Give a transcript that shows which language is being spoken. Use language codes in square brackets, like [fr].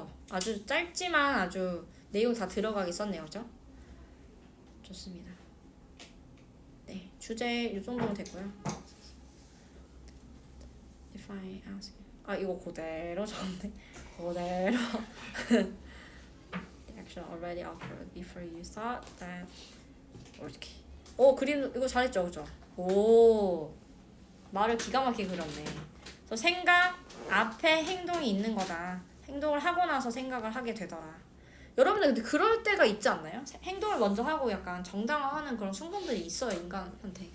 [ko] 아주 짧지만 아주 내용 다 들어가게 썼네요, 그죠? 좋습니다. 네, 주제 이 정도면 됐고요. [en] If I ask, [ko] 이거 그대로 적었네. 그대로. [en] The action already occurred before you thought that. [ko] 이렇게. 그림 이거 잘했죠, 그죠? 오, 말을 기가 막히게 그렸네. 그래서 생각 앞에 행동이 있는 거다. 행동을 하고 나서 생각을 하게 되더라. 여러분들 근데 그럴 때가 있지 않나요? 행동을 먼저 하고 약간 정당화하는 그런 순간들이 있어요, 인간한테.